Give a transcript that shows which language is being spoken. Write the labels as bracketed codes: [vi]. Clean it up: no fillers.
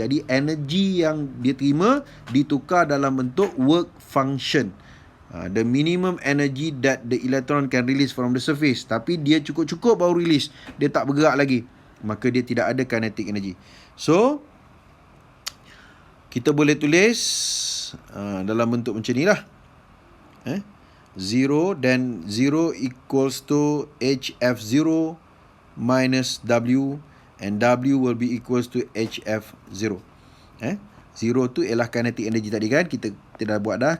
[ms] Jadi energy yang dia terima ditukar dalam bentuk work function, [en] the minimum energy that the electron can release from the surface. [ms] Tapi dia cukup-cukup baru release, dia tak bergerak lagi, maka dia tidak ada kinetic energy. So kita boleh tulis dalam bentuk macam ni lah. [en] 0, then 0 equals to HF0 minus W, and W will be equals to HF0. [ms] 0 tu ialah kinetic energy tadi kan, kita dah buat dah.